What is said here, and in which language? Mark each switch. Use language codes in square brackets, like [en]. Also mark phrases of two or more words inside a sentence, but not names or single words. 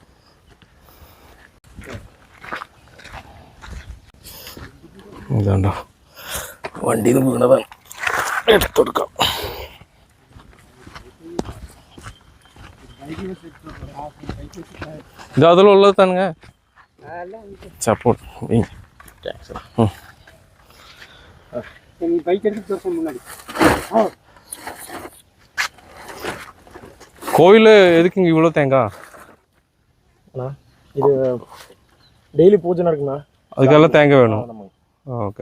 [ml] ഇതാണ്ടോ വണ്ടിയിൽ നിന്ന് വീണതാണ്, എടുത്തെടുക്കാം. ഇത് അതിലുള്ളത് തന്നെ സപ്പോർട്ട്. [ta] கோவில் எதுக்குங்க இவ்வளோ தேங்காய்? இது டெய்லி பூஜை நடக்குண்ணா, அதுக்கெல்லாம் தேங்காய் வேணும். ஓகே.